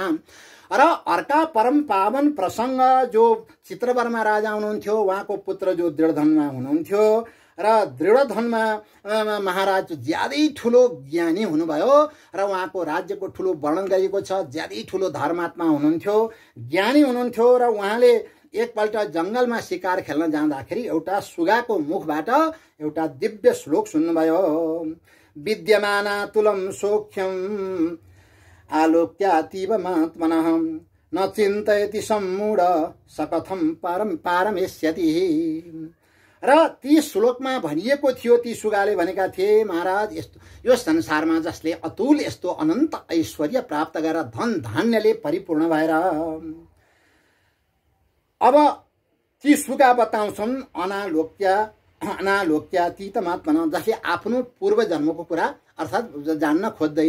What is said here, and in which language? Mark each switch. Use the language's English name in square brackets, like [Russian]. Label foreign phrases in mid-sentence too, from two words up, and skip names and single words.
[Nepali] र अर्का परम पावन प्रसंग जो चित्रवर्मा राजा हुनुहुन्थ्यो उहाँको पुत्र जो दृढधनमा हुनुहुन्थ्यो र दृढधनमा महाराज ज्यादै ठुलो ज्ञानी हुनुभयो र उहाँको राज्यको ठुलो वर्णन गरिएको छ। ज्यादै ठुलो धर्मात्मा हुनुहुन्थ्यो, ज्ञानी हुनुहुन्थ्यो र उहाँले एकपल्ट जंगलमा शिकार खेल्न जाँदाखेरि एउटा सुगाको मुखबाट एउटा दिव्य श्लोक सुन्नुभयो। [Sanskrit] विद्यमाना तुलम सौख्यम आलोक्यातीव महात्मनः न चिन्तयति सम्मूढ सकथम पारमेष्यति। [Nepali] र ती श्लोकमा भनिएको थियो, ती सुगाले भनेका थिए महाराज यस्तो यो संसारमा जसले अतुल यस्तो अनन्त ऐश्वर्य प्राप्त गरेर धन धान्यले परिपूर्ण भएर अब ती सुगा बताउँछन् अनालोक्यातीतमात्मना जसले आफ्नो पूर्व जन्मको कुरा अर्थात जान्न खोज्दैन।